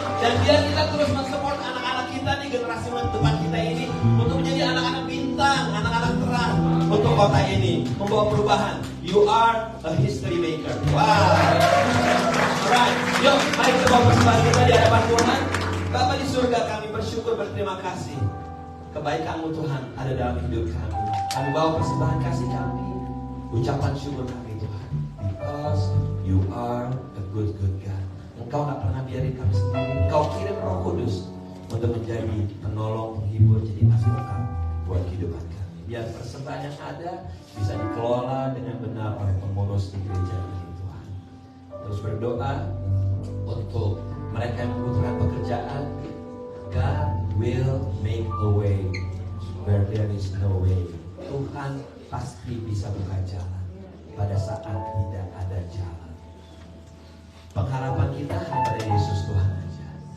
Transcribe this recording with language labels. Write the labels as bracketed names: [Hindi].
[Indonesian] Dan biar kita terus mensupport anak-anak kita nih, generasi depan kita ini, untuk menjadi anak-anak bintang, anak-anak terang untuk kota ini, membawa perubahan. [English] You are a history maker. [Indonesian] Wow. Alright, yuk, mari kita bawa persembahan kita di hadapan Tuhan. Bapa di surga, kami bersyukur, berterima kasih. Kebaikan-Mu Tuhan ada dalam hidup kami. Kami bawa persembahan kasih kami, ucapan syukur kami Tuhan. [English] Because You are a good God. [Indonesian] Engkau tak pernah biarin kami sendiri. Engkau kirim Roh Kudus untuk menjadi penolong, penghibur, jadi advokat buat kehidupan kami. Biar persembahan yang ada bisa dikelola dengan benar oleh pengurus di gereja ini Tuhan. Terus berdoa untuk mereka yang membutuhkan pekerjaan. [English] God will make a way where there is no way. [Indonesian] Tuhan pasti bisa buka jalan pada saat tidak ada jalan. Pengharapan kita hanya pada Yesus Tuhan aja.